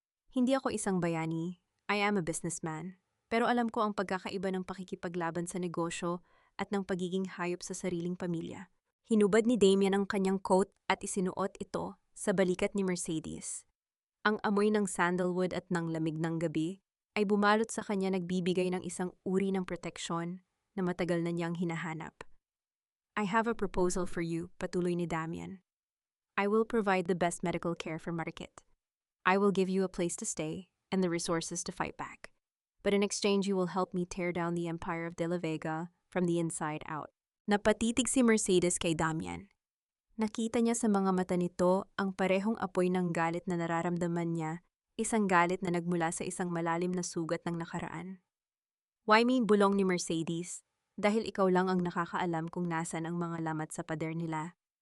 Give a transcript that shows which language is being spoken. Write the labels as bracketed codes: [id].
[tl] Hindi ako isang bayani. [en] I am a businessman. [tl] Pero alam ko ang pagkakaiba ng pakikipaglaban sa negosyo at ng pagiging hayop sa sariling pamilya. Hinubad ni Damian ang kanyang coat at isinuot ito sa balikat ni Mercedes. Ang amoy ng sandalwood at ng lamig ng gabi ay bumalot sa kanya, nagbibigay ng isang uri ng proteksyon na matagal na niyang hinahanap. [en] I have a proposal for you, [tl] patuloy ni Damian. [en] I will provide the best medical care for Marikit. I will give you a place to stay and the resources to fight back. But in exchange, you will help me tear down the empire of De La Vega from the inside out. [tl] Napatitig si Mercedes kay Damian. Nakita niya sa mga mata nito ang parehong apoy ng galit na nararamdaman niya, isang galit na nagmula sa isang malalim na sugat ng nakaraan. [en] Why me, [tl] bulong ni Mercedes? Dahil ikaw lang ang nakakaalam kung nasan ang mga lamat sa pader nila.